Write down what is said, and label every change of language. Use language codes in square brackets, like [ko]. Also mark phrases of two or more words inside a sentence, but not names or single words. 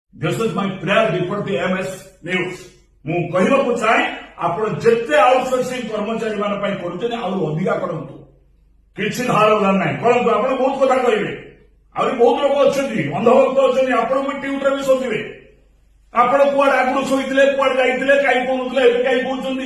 [en] This is my prayer before the MS News. [or] ମୁଁ କହିବାକୁ ଚାହେଁ ଆପଣ ଯେତେ ଆଉଟସୋର୍ସିଂ କର୍ମଚାରୀ ମାନଙ୍କ ପାଇଁ କରୁଛନ୍ତି ଆହୁରି ଅଧିକା କରନ୍ତୁ, କିଛି ଧାର ଉଧାର ନାହିଁ କରନ୍ତୁ। ଆପଣ ବହୁତ କଥା କହିବେ, ଆହୁରି ବହୁତ ଲୋକ ଅଛନ୍ତି, ଅନ୍ଧଭକ୍ତ ଅଛନ୍ତି, ଆପଣଙ୍କୁ ଟ୍ୱିଟର ବି ଶୋଧିବେ। ଆପଣ କୁଆଡେ ଆଗରୁ ଶୋଇଥିଲେ, କୁଆଡେ ଯାଇଥିଲେ, କାହିଁ କହୁନଥିଲେ, ଏବେ କାହିଁ କହୁଛନ୍ତି।